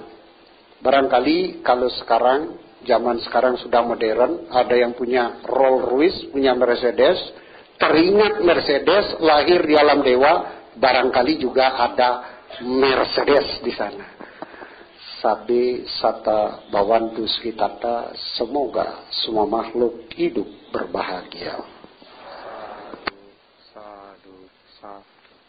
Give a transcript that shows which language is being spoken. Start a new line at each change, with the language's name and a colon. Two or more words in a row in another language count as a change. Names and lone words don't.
Indonesian: Barangkali kalau sekarang, zaman sekarang sudah modern, ada yang punya Rolls Royce, punya Mercedes, teringat Mercedes lahir di alam dewa, barangkali juga ada Mercedes di sana.
Pali: Sabi sata bawantu skitata,
Indonesian: semoga semua makhluk hidup berbahagia.
Pali: Sadu, sadu, sadu.